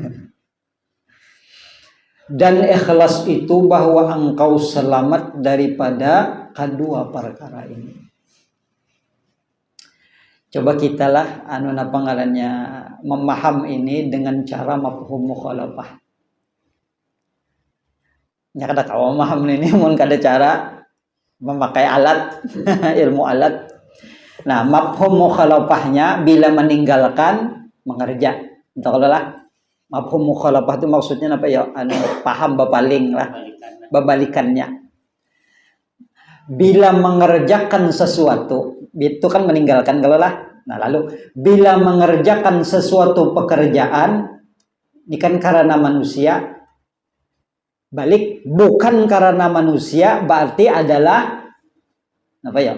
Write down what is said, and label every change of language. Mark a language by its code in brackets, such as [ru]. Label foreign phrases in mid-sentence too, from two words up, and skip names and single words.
[id] Dan ikhlas itu bahwa engkau selamat daripada kedua perkara ini. [bjn] Coba kita lah panggalannya memaham ini dengan cara [ar] مفهوم مخالفة. [bjn] Ya kada kau memaham ini mun kada cara memakai alat ilmu alat. [id] Nah, [ar] مفهوم مخالفة [id] bila meninggalkan mengerja. Kalau lah [ar] مفهوم مخالفة [id] itu maksudnya apa ya? [bjn] Paham bepaling lah, bebalikannya. [id] Bila mengerjakan sesuatu, itu kan meninggalkan kalau lah. Nah, lalu bila mengerjakan sesuatu pekerjaan ini kan karena manusia, balik bukan karena manusia berarti adalah apa ya?